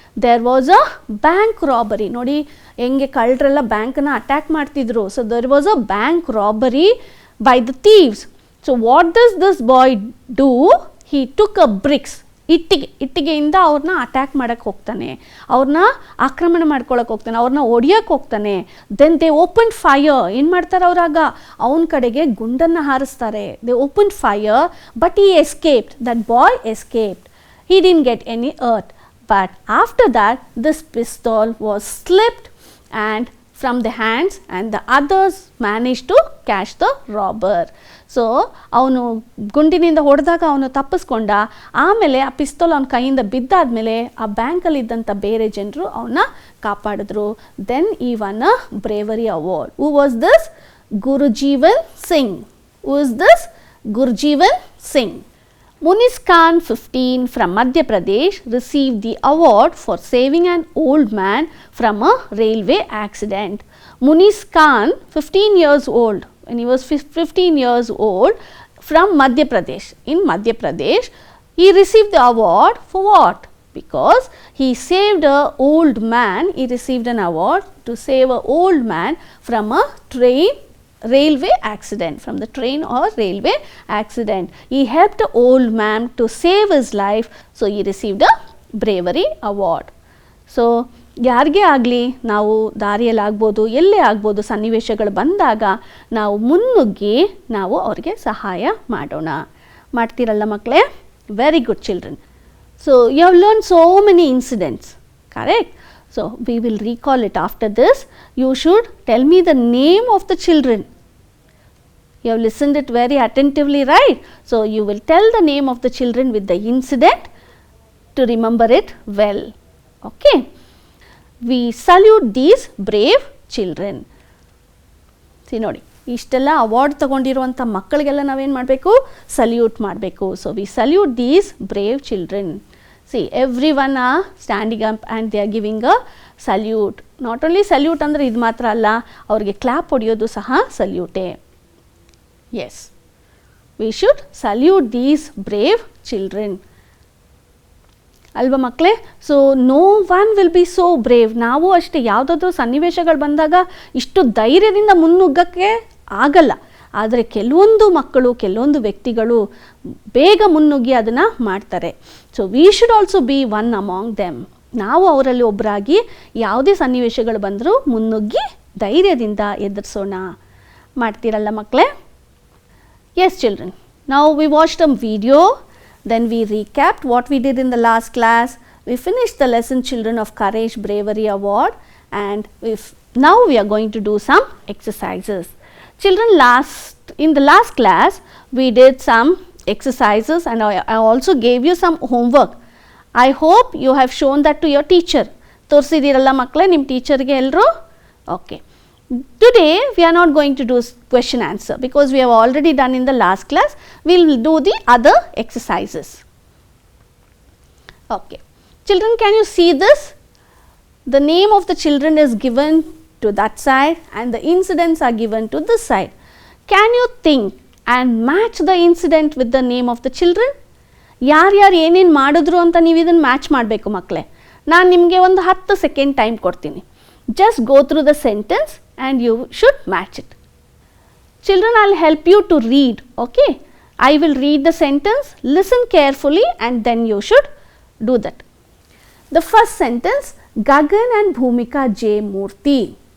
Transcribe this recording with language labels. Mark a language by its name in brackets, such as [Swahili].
[English] There was a bank robbery. [Kannada] Nodi henge ಕಳ್ಳರೆಲ್ಲ ಬ್ಯಾಂಕನ್ನು attack ಮಾಡ್ತಿದ್ರು. [English] So there was a bank robbery by the thieves. So what does this boy do? He took a bricks. [Kannada] ಇಟ್ಟಿಗೆಯಿಂದ ಅವ್ರನ್ನ attack ಮಾಡೋಕ್ಕೆ ಹೋಗ್ತಾನೆ, ಅವ್ರನ್ನ ಆಕ್ರಮಣ ಮಾಡ್ಕೊಳಕ್ಕೆ ಹೋಗ್ತಾನೆ, ಅವ್ರನ್ನ ಹೊಡಿಯೋಕ್ಕೆ ಹೋಗ್ತಾನೆ. [English] Then they open fire. [Kannada] ಏನು ಮಾಡ್ತಾರೆ ಅವರಾಗ? ಅವನ ಕಡೆಗೆ ಗುಂಡನ್ನು ಹಾರಿಸ್ತಾರೆ. [English] They open fire but he escaped. That boy escaped. He didn't get any hurt. But after that, this pistol was slipped and from the hands and the others managed to catch the robber. [Kannada] So ಅವನು ಗುಂಡಿನಿಂದ ಹೊಡೆದಾಗ ಅವನು ತಪ್ಪಿಸ್ಕೊಂಡ. ಆಮೇಲೆ ಆ ಪಿಸ್ತೂಲ್ ಅವನ ಕೈಯಿಂದ ಬಿದ್ದಾದಮೇಲೆ ಆ ಬ್ಯಾಂಕಲ್ಲಿದ್ದಂಥ ಬೇರೆ ಜನರು ಅವನ್ನ ಕಾಪಾಡಿದ್ರು. [English] Then ಈ won a bravery award. Who was this? Gurujeevan Singh. Who is this? Gurujeevan Singh. Munis Khan 15 from Madhya Pradesh received the award for saving an old man from a railway accident. Munis Khan, 15 years old, when he was 15 years old, from Madhya Pradesh. In Madhya Pradesh, he received the award for what? Because he saved an old man. He received an award to save an old man from a railway accident, from the train or railway accident. He helped the old man to save his life, so he received a bravery award. [Kannada] So ಯಾರಿಗೆ ಆಗಲಿ ನಾವು ದಾರಿಯಲ್ಲಿ ಆಗ್ಬೋದು, ಎಲ್ಲೇ ಆಗ್ಬೋದು, ಸನ್ನಿವೇಶಗಳು ಬಂದಾಗ ನಾವು ಮುನ್ನುಗ್ಗಿ ನಾವು ಅವ್ರಿಗೆ ಸಹಾಯ ಮಾಡೋಣ. ಮಾಡ್ತೀರಲ್ಲ ಮಕ್ಕಳೇ? [English] Very good children. So you have learn so many incidents, correct? So we will recall it after this. You should tell me the name of the children. You have listened it very attentively, right? So you will tell the name of the children with the incident to remember it well. Okay? We salute these brave children. [Kannada] See ನೋಡಿ, ಇಷ್ಟೆಲ್ಲ award ತಗೊಂಡಿರುವಂಥ ಮಕ್ಕಳಿಗೆಲ್ಲ ನಾವೇನು ಮಾಡಬೇಕು? Salute ಮಾಡಬೇಕು. [English] So we salute these brave children. See, everyone are standing up and they are giving a salute. Not only salute [Kannada] ಅಂದರೆ ಇದು ಮಾತ್ರ ಅಲ್ಲ, ಅವ್ರಿಗೆ ಕ್ಲಾಪ್ ಹೊಡೆಯೋದು ಸಹ ಸಲ್ಯೂಟೇ. [English] Yes, we should salute these brave children. [Kannada] ಅಲ್ವಾ ಮಕ್ಕಳೇ? [English] So no one will be so brave. [Kannada] ನಾವು ಅಷ್ಟೇ, ಯಾವುದಾದ್ರೂ ಸನ್ನಿವೇಶಗಳು ಬಂದಾಗ ಇಷ್ಟು ಧೈರ್ಯದಿಂದ ಮುನ್ನುಗ್ಗಕ್ಕೆ ಆಗಲ್ಲ. ಆದರೆ ಕೆಲವೊಂದು ಮಕ್ಕಳು, ಕೆಲವೊಂದು ವ್ಯಕ್ತಿಗಳು ಬೇಗ ಮುನ್ನುಗ್ಗಿ ಅದನ್ನು ಮಾಡ್ತಾರೆ. [English] So we should also be one among them. [Kannada] ನಾವು ಅವರಲ್ಲಿ ಒಬ್ಬರಾಗಿ ಯಾವುದೇ ಸನ್ನಿವೇಶಗಳು ಬಂದರೂ ಮುನ್ನುಗ್ಗಿ ಧೈರ್ಯದಿಂದ ಎದುರಿಸೋಣ. ಮಾಡ್ತೀರಲ್ಲ ಮಕ್ಕಳೇ? [English] Yes children, ನಾವು we watched a video, then we recapped what we did in the last class. We finished the lesson Children of Courage Bravery Award, and now we are going to do some exercises. Children, in the last class we did some exercises and I also gave you some homework. I hope you have shown that to your teacher. [Kannada] ತೋರಿಸಿದಿರಲ್ಲ ಮಕ್ಕಳೇ ನಿಮ್ಮ ಟೀಚರ್ಗೆ ಎಲ್ಲರೂ? [English] Okay. Today we are not going to do question answer because we have already done in the last class. We will do the other exercises. Okay. Children, can you see this? The name of the children is given to that side and the incidents are given to this side. Can you think and match the incident with the name of the children? [Kannada] ಯಾರ್ಯಾರು ಏನೇನು ಮಾಡಿದ್ರು ಅಂತ ನೀವು ಇದನ್ನು match ಮಾಡಬೇಕು ಮಕ್ಕಳೇ. ನಾನು ನಿಮಗೆ ಒಂದು 10 ಸೆಕೆಂಡ್ ಟೈಮ್ ಕೊಡ್ತೀನಿ. [English] Just go through the sentence and you should match it. Children, I will help you to read, okay? I will read the sentence, listen carefully and then you should do that. The first sentence, Gagan and Bhumika J. Murthy.